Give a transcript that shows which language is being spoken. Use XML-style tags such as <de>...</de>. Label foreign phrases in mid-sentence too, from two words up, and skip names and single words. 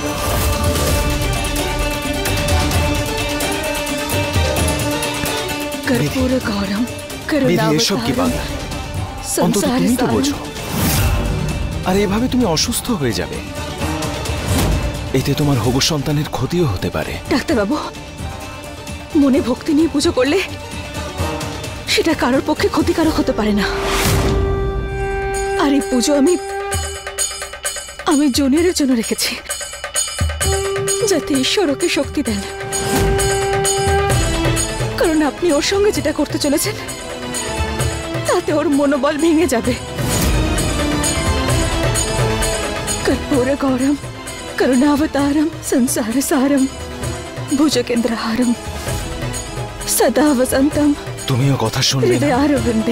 <sa>कर्पूर गौरम करुणावतारम संसार सारम।</sa> <bn>আর এভাবে তুমি অসুস্থ হয়ে যাবে, এতে তোমার হবু সন্তানের ক্ষতিও হতে পারে। ডাক্তার বাবু, মনে ভক্তি নিয়ে পুজো করলে সেটা কারোর পক্ষে ক্ষতিকারক হতে পারে না। আর এই পুজো আমি জুনিয়রের জন্য রেখেছি, যাতে ঈশ্বর ওকে শক্তি দেন। কারণ আপনি ওর সঙ্গে যেটা করতে চলেছেন তাতে ওর মনোবল ভেঙে যাবে।</bn> <sa>कर्पूर गौरम करुणावतारम संसार सारम भुजगेंद्रहारम सदा वसंतम।</sa> <bn>তুমিও কথা শুনবে না?</bn> <sa>হৃদয়ারবিন্দে।</sa>